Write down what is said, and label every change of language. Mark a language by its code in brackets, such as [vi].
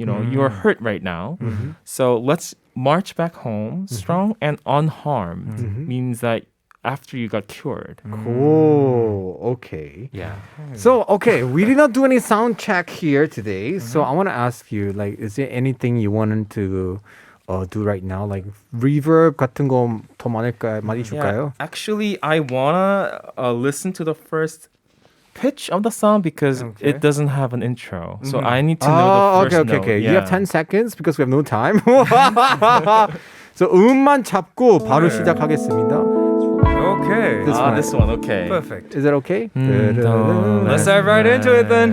[en] You know, you are hurt right now. So let's march back home strong and unharmed. Means that after you got cured. Cool. Okay. Yeah. So, okay, we did not do any sound check here today. So I want to ask you, like, is there anything you wanted to do right now? [ko] Like, reverb 같은 거 더 많이 줄까요? [en] Actually, I wanna listen to the first pitch of the song because it doesn't have an intro. So I need to know the first note. okay. Yeah. You have 10 seconds because we have no time. [ko] So 음만 잡고 바로 시작하겠습니다. [en] Okay. This one, okay. Perfect. Is that okay? Let's dive right into it then.